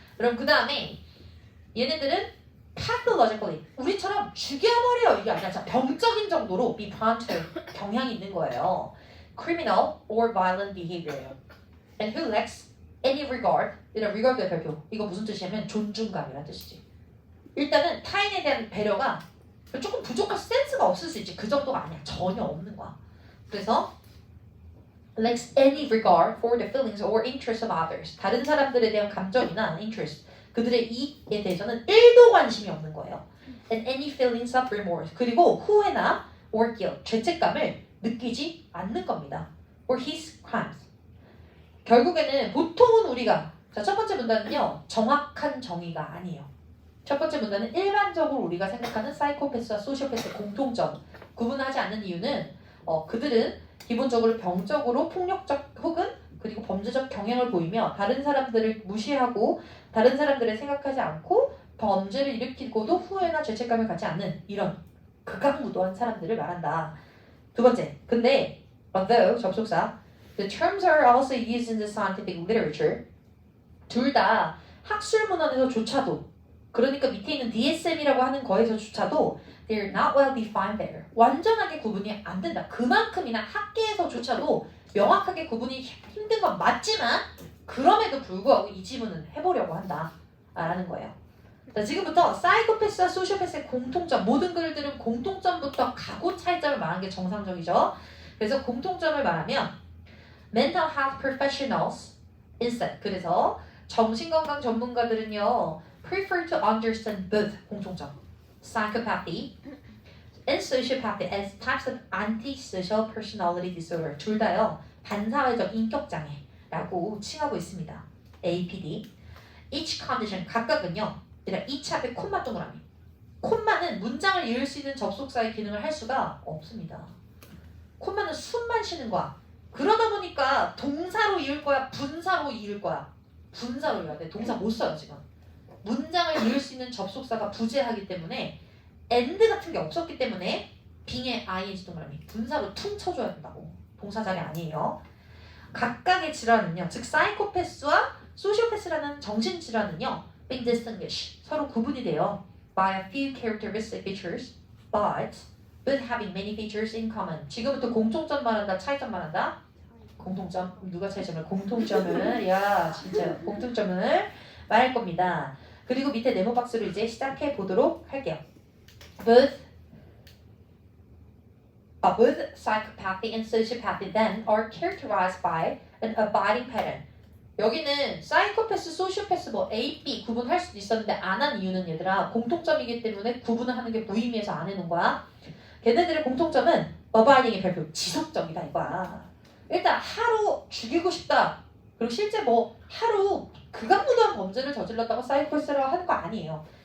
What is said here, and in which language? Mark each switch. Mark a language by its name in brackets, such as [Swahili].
[Korean] 그럼 그 다음에 얘네들은 pathologically 우리처럼 죽여버려 이게 아니라 병적인 정도로 [English] be prone to [Korean] 경향이 있는 거예요. [English] criminal or violent behavior예요. and who lacks any regard [Korean] 이런 [English] regard의 별표 [Korean] 이거 무슨 뜻이냐면 존중감이라는 뜻이지. 일단은 타인에 대한 배려가 조금 부족할 센스가 없을 수 있지. 그 정도가 아니야. 전혀 없는 거야. 그래서 [English] lacks any regard for the feelings or interests of others. [Korean] 다른 사람들에 대한 감정이나 interest, 그들의 이익에 대해서는 1도 관심이 없는 거예요. [English] And any feelings of remorse. [Korean] 그리고 후회나 [English] or guilt, [Korean] 죄책감을 느끼지 않는 겁니다. [English] Or his crimes. [Korean] 결국에는 보통은 우리가 첫 번째 문단은요. 정확한 정의가 아니에요. 첫 번째 문단은 일반적으로 우리가 생각하는 사이코패스와 소시오패스의 공통점 구분하지 않는 이유는 그들은 기본적으로 병적으로 폭력적 혹은 그리고 범죄적 경향을 보이며 다른 사람들을 무시하고 다른 사람들을 생각하지 않고 범죄를 일으키고도 후회나 죄책감을 갖지 않는 이런 극악무도한 사람들을 말한다. 두 번째, 근데 [English] although 접속사 the terms are also used in the scientific literature [Korean] 둘 다 학술 문헌에서조차도 그러니까 밑에 있는 DSM이라고 하는 거에서조차도 [English] they're not well defined there. [Korean] 완전하게 구분이 안 된다. 그만큼이나 학계에서조차도 명확하게 구분이 힘든 건 맞지만 그럼에도 불구하고 이 지문은 해보려고 한다. 라는 거예요. 자, 지금부터 사이코패스와 소시오패스의 공통점 모든 글들은 공통점부터 가고 차이점을 말하는 게 정상적이죠. [English] 그래서 공통점을 말하면 mental health professionals instead [Korean] 그래서 정신건강 전문가들은요 [English] prefer to understand both 공통점 psychopathy and sociopathy as types of antisocial personality disorder [Korean] 둘 다요 반사회적 인격장애라고 칭하고 있습니다. APD [English] each condition [Korean] 각각은요 each 앞에 콤마 동그라미 콤마는 문장을 이을 수 있는 접속사의 기능을 할 수가 없습니다. 콤마는 숨만 쉬는 거야. 그러다 보니까 동사로 이을 거야 분사로 이을 거야. 분사로 이어야 돼. 동사 못 써요 지금. 문장을 이을 수 있는 접속사가 부재하기 때문에 and 같은 게 없었기 때문에 빙의 ing 동그라미 분사로 퉁 쳐줘야 된다고. 동사 자리 아니에요. 각각의 질환은요, 즉 사이코패스와 소시오패스라는 정신질환은요, [English] being distinguished [Korean] 서로 구분이 돼요. [English] by a few characteristic features, but with having many features in common. [Korean] 지금부터 공통점 말한다, 차이점 말한다. 공통점 누가 차이점을 공통점을 야 진짜 공통점을 말할 겁니다. 그리고 밑에 네모 박스로 이제 시작해 보도록 할게요. [English] Both psychopathy and sociopathy then are characterized by an abiding pattern. [Korean] 여기는 사이코패스, 소시오패스 뭐 A, B 구분할 수도 있었는데 안 한 이유는 얘들아 공통점이기 때문에 구분을 하는 게 무의미해서 안 해놓은 거야. 걔네들의 공통점은 abiding의 별표 지속적이다 이거야. 일단 하루 죽이고 싶다. 그리고 실제 뭐 하루 극악무도한 범죄를 저질렀다고 사이코패스라고 하는 거 아니에요.